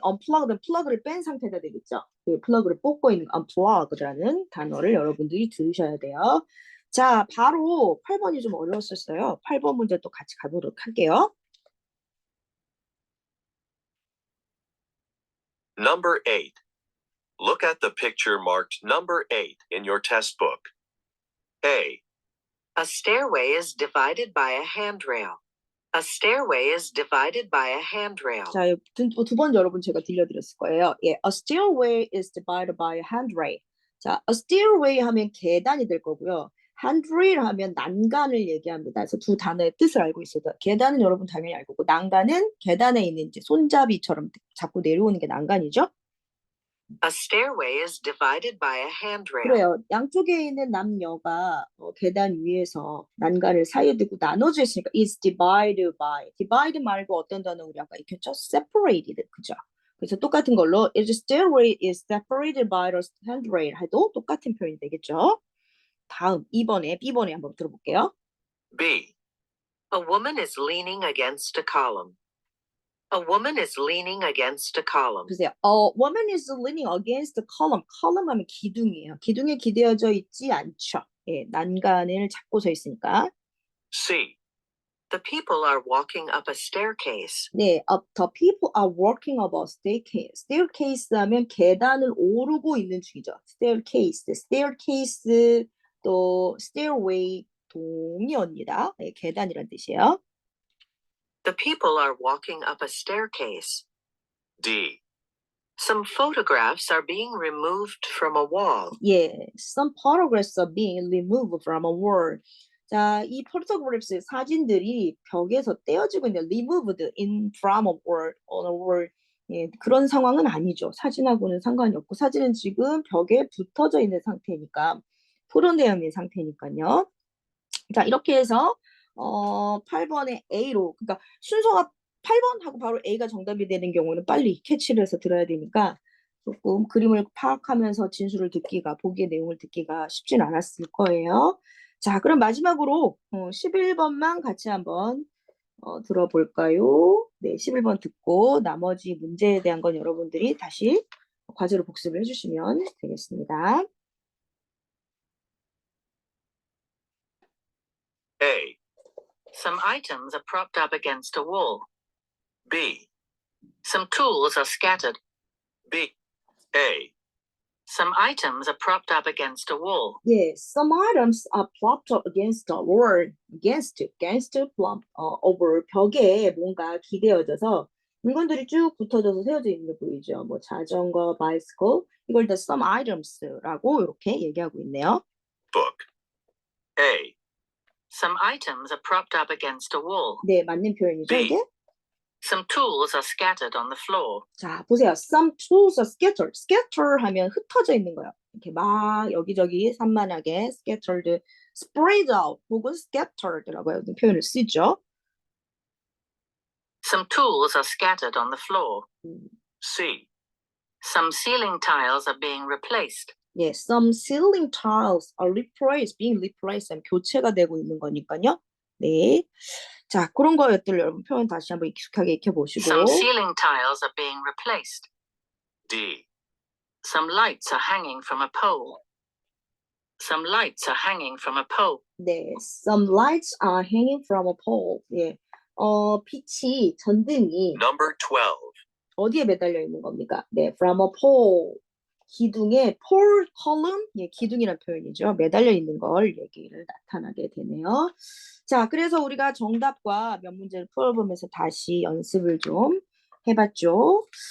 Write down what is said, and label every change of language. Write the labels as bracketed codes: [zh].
[ko] unplugged, 플러그를 뺀 상태가 되겠죠. 그 플러그를 뽑고 있는 unplugged라는 단어를 여러분들이 들으셔야 돼요. 자, 바로 8번이 좀 어려웠었어요. 8번 문제 또 같이 가보도록 할게요. [en] Number 8. Look at the picture marked number 8 in your test book. A. A stairway is divided by a handrail. A stairway is divided by a handrail. [ko] 자, 두 번 여러분 제가 들려드렸을 거예요. [en] 예, a stairway is divided by a handrail. [ko] 자, a stairway 하면 계단이 될 거고요. handrail 하면 난간을 얘기합니다. 그래서 두 단어의 뜻을 알고 있어요. 계단은 여러분 당연히 알고 있고 난간은 계단에 있는 이제 손잡이처럼 잡고 내려오는 게 난간이죠. A stairway is divided by a handrail. 그래요. 양쪽에 있는 남녀가 계단 위에서 난간을 사이에 두고 나눠져 있으니까 [en] is divided by. [ko] divide 말고 어떤 단어 우리 아까 익혔죠? separated. 그죠? 그래서 똑같은 걸로 [en] the stairway is separated by a handrail [ko] 해도 똑같은 표현이 되겠죠? 다음 2번에 B번에 한번 들어볼게요. [en] B. A woman is leaning against a column. A woman is leaning against a column. [ko] 보세요. [en] A woman is leaning against a column. [ko] column 하면 기둥이에요. 기둥에 기대어져 있지 않죠. 예, 난간을 잡고 서 있으니까. [en] C. The people are walking up a staircase. 네, the people are walking up a staircase. [ko] staircase 하면 계단을 오르고 있는 중이죠. staircase 또 stairway 동의어입니다. 네, 계단이란 뜻이에요. [en] The people are walking up a staircase. D. Some photographs are being removed from a wall. 예, some photographs are being removed from a wall. [ko] 자, 이 [en] photographs [ko] 사진들이 벽에서 떼어지고 있는 [en] removed in from a wall, on a wall. [ko] 예, 그런 상황은 아니죠. 사진하고는 상관이 없고 사진은 지금 벽에 붙어져 있는 상태니까 풀어내어 있는 상태니까요. 자, 이렇게 해서 8번의 A로 그러니까 순서가 8번하고 바로 A가 정답이 되는 경우는 빨리 캐치를 해서 들어야 되니까 조금 그림을 파악하면서 진술을 듣기가 보기의 내용을 듣기가 쉽진 않았을 거예요. 자, 그럼 마지막으로 11번만 같이 한번 들어볼까요? 네, 11번 듣고 나머지 문제에 대한 건 여러분들이 다시 과제로 복습을 해주시면 되겠습니다. [en] A. Some items are propped up against a wall. B. Some tools are scattered. B. A. Some items are propped up against a wall. Yes, some items are propped up against the wall, over [ko] 벽에 뭔가 기대어져서 물건들이 쭉 붙어져서 세워져 있는 게 보이죠. 뭐 자전거, bicycle 이걸 다 [en] some items [ko] 라고 이렇게 얘기하고 있네요. [en] Book. A. Some items are propped up against a wall. [ko] 네, 맞는 표현이죠, [en] B. [ko] 이게? [en] Some tools are scattered on the floor. [ko] 자, 보세요. [en] Some tools are scattered. [ko] scatter 하면 흩어져 있는 거예요. 이렇게 막 여기저기 산만하게 scattered, [en] spread out [ko] 혹은 scattered라고 하는 표현을 쓰죠. [en] Some tools are scattered on the floor. C. Some ceiling tiles are being replaced. 예, some ceiling tiles are being replaced, [ko] 교체가 되고 있는 거니까요. 네. 자, 그런 거였들 여러분 표현 다시 한번 익숙하게 익혀보시고. [en] Some ceiling tiles are being replaced. D. Some lights are hanging from a pole. Some lights are hanging from a pole. 네, some lights are hanging from a pole. [ko] 예, 빛이 전등이 [en] Number 12. [ko] 어디에 매달려 있는 겁니까? [en] 네, from a pole. [ko] 기둥에 pole column, 예, 기둥이라는 표현이죠. 매달려 있는 걸 얘기를 나타나게 되네요. 자, 그래서 우리가 정답과 몇 문제를 풀어보면서 다시 연습을 좀 해봤죠.